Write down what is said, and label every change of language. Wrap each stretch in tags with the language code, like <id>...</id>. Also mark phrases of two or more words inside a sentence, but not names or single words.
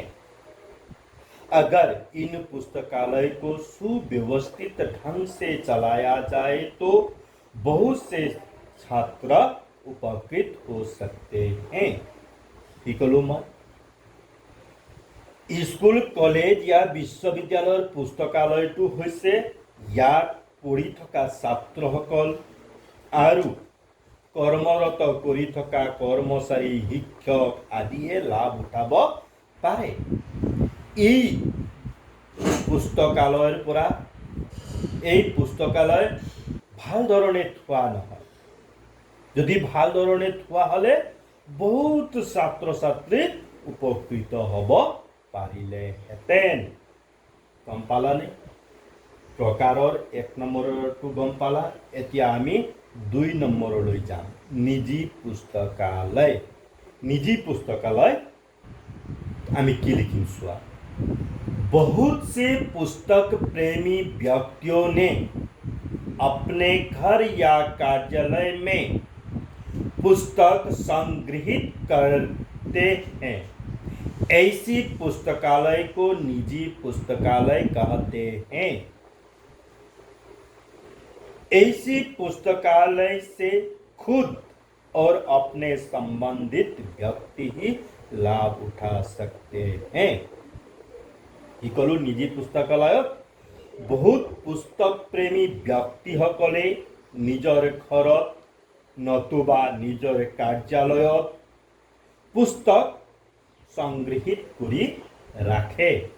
<hi>अगर इन पुस्तकालय को सुव्यवस्थित ढंग से चलाया जाए तो बहुत से छात्र उपकृत हो सकते हैं। स्कूल, कॉलेज या विश्वविद्यालय पुस्तकालय तो</hi> <as>হৈছে ইয়াত পঢ়ি থকা ছাত্ৰসকল আৰু কৰ্মৰত কৰি থকা কৰ্মচাৰী, শিক্ষক আদিয়ে লাভ উঠাব পাৰে। এই পুস্তকালয়ৰ পৰা এই পুস্তকালয় ভাল ধৰণে থোৱা নহয়। যদি ভাল ধৰণে থোৱা হ'লে বহুত ছাত্ৰ ছাত্ৰী উপকৃত হ'ব পাৰিলেহেঁতেন। গম পালানে? প্ৰকাৰৰ 1 নম্বৰটো গম পালা। এতিয়া আমি 2 নম্বৰলৈ যাম। নিজি পুস্তকালয়।</as> <hi>निजी पुस्तकालय</hi> <as>আমি কি লিখিম চোৱা।</as> <hi>बहुत से पुस्तक प्रेमी व्यक्तियों ने अपने घर या कार्यालय में पुस्तक संग्रहित करते हैं। ऐसी पुस्तकालय को निजी पुस्तकालय कहते हैं। ऐसी पुस्तकालय से खुद और अपने संबंधित व्यक्ति ही लाभ उठा सकते हैं।</hi> <as>ই কলো নিজি পুস্তকালয়ত বহুত পুস্তক প্ৰেমী ব্যক্তিসকলে নিজৰ ঘৰত নতুবা নিজৰ কাৰ্যালয়ত পুস্তক সংগ্ৰহিত কৰি ৰাখে।</as>